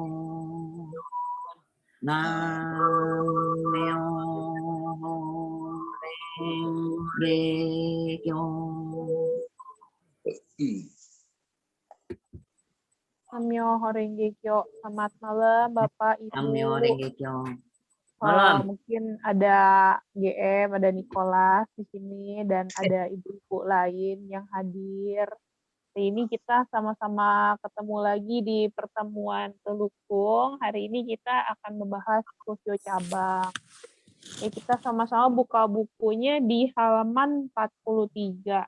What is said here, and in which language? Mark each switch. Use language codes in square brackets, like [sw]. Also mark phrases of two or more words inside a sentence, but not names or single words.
[ja] Nam myo renge kyo. Namyo Horenge Kyo. [id] Selamat malam Bapak Ibu. [ja] Namyo renge kyo. [id] Malam. Mungkin ada GM, ada Nicholas di sini dan ada ibu-ibu lain yang hadir. Hari ini kita sama-sama ketemu lagi di pertemuan Telukung. Hari ini kita akan membahas Gosyo cabang. Kita sama-sama buka bukunya di halaman 43.